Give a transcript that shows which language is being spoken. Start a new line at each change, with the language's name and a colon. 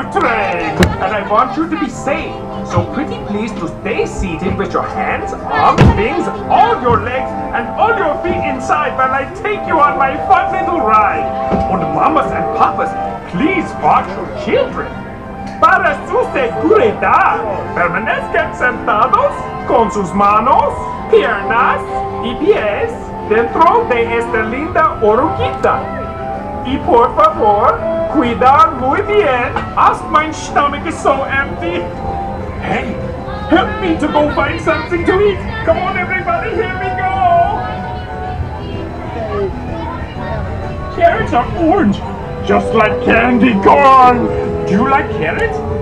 English: train, and I want you to be safe. So pretty please to stay seated with your hands, arms, wings, all your legs, and all your feet inside while I take you on my fun little ride. And mamas and papas, please watch your children.
Spanish: Para su seguridad, permanezcan sentados con sus manos, piernas y pies dentro de esta linda oruguita. Y por favor, cuidar muy bien,
English: as my stomach is so empty. Hey, help me to go find something to eat. Come on everybody, here we go. Carrots are orange, just like candy corn. Do you like carrots?